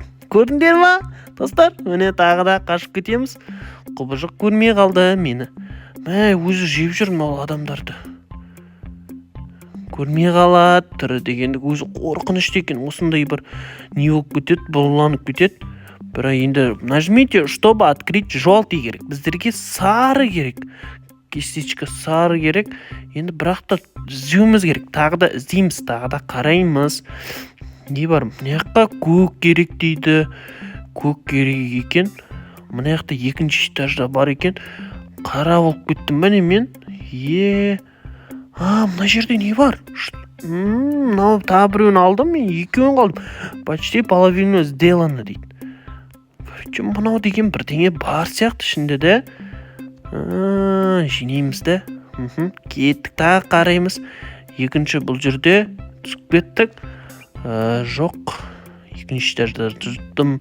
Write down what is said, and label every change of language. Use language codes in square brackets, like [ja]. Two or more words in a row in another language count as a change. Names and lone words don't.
[kk] Көрдіңдер ма, достар? Міне тағы да қашып кетеміз. Құбыжық көрмей қалды мені. Өзі жеп жүр мынау адамдарды. Көрмей қалады түрі дегенді. Өзі қорқынышты екен. Осындай бір не болып кетеді, бұланып кетеді. Бірақ енді [ru] нажмите, чтобы открыть желтый [kk] керек. Біздерге сары керек. Кистичка сары керек. Енді бірақ та іздеуіміз керек. Тағы да іздейміз, тағы да қараймыз. Не бар? Мына жаққа көк керек дейді. Көк керек екен. Мына жақта екінші этажда бар екен. Қара болып кеттім бәне мен. Мына жерде не бар? Мынау тағы біреуін алдым мен, екеуін қалдым. [ru] Почти половину сделано дейді. [kk] Мынау деген бірдеңе бар сияқты ішінде де. Жинейміз де. Кеттік, тағы қараймыз. Екінші бұл жерде түсіп кеттік. Жоқ. Екінші этажда тұрдым.